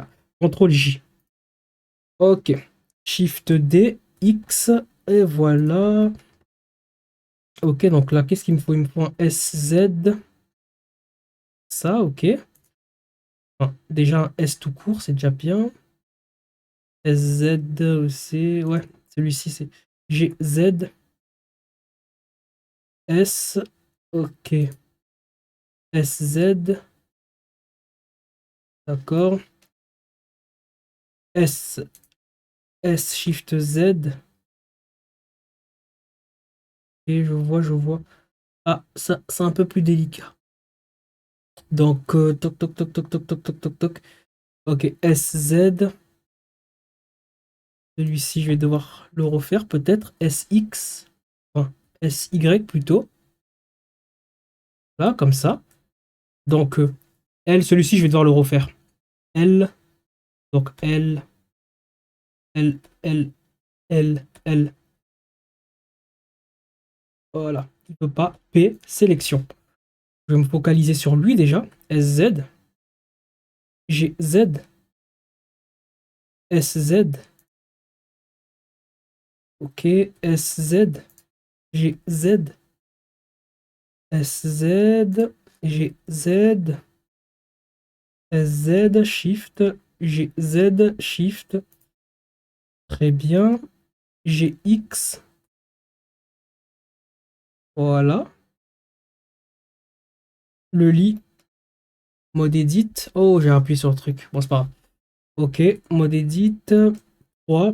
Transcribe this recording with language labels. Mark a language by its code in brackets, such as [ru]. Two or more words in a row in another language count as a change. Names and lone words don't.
[fr] CTRL J. Ok. Shift D, X, et voilà. Ok, donc là, qu'est-ce qu'il me faut? Il me faut un SZ. Ça, ok. Enfin, déjà un S tout court, c'est déjà bien. SZ aussi. Ouais, celui-ci, c'est GZ. S. Ok. SZ. D'accord. S. S Shift Z. Et je vois, je vois. Ah, ça, c'est un peu plus délicat. Donc, toc, toc, toc, toc, toc, toc, toc, toc, toc. Ok, SZ. Celui-ci, je vais devoir le refaire peut-être. SX. Enfin, SY plutôt. Là, comme ça. Donc, L, celui-ci, je vais devoir le refaire. L. Donc, L, L, L, L, L. Voilà. Il ne peut pas. P, sélection. Je vais me focaliser sur lui déjà. SZ. GZ. SZ. Ok. SZ. GZ. SZ. GZ. SZ. Shift. GZ. Shift. Très bien. GX. Voilà. Le lit. Mode edit. Oh, j'ai appuyé sur le truc. Bon, c'est pas grave. Ok. Mode edit. 3.